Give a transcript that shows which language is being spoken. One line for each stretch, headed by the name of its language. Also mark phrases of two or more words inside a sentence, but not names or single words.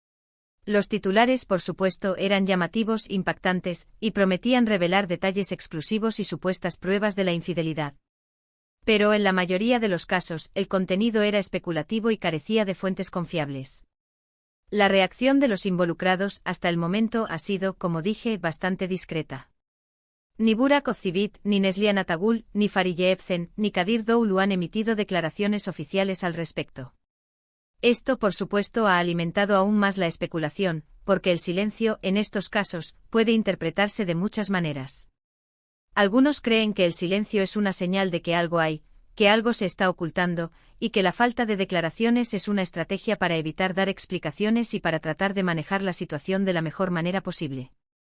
Spanish: Los titulares, por supuesto, eran llamativos, impactantes, y prometían revelar detalles exclusivos y supuestas pruebas de la infidelidad. Pero en la mayoría de los casos, el contenido era especulativo y carecía de fuentes confiables. La reacción de los involucrados hasta el momento ha sido, como dije, bastante discreta. Ni Burak Ozceğit, ni Neslihan Atagül, ni Fariye Evcen, ni Kadir Doğulu han emitido declaraciones oficiales al respecto. Esto, por supuesto, ha alimentado aún más la especulación, porque el silencio, en estos casos, puede interpretarse de muchas maneras. Algunos creen que el silencio es una señal de que algo hay, que algo se está ocultando, y que la falta de declaraciones es una estrategia para evitar dar explicaciones y para tratar de manejar la situación de la mejor manera posible.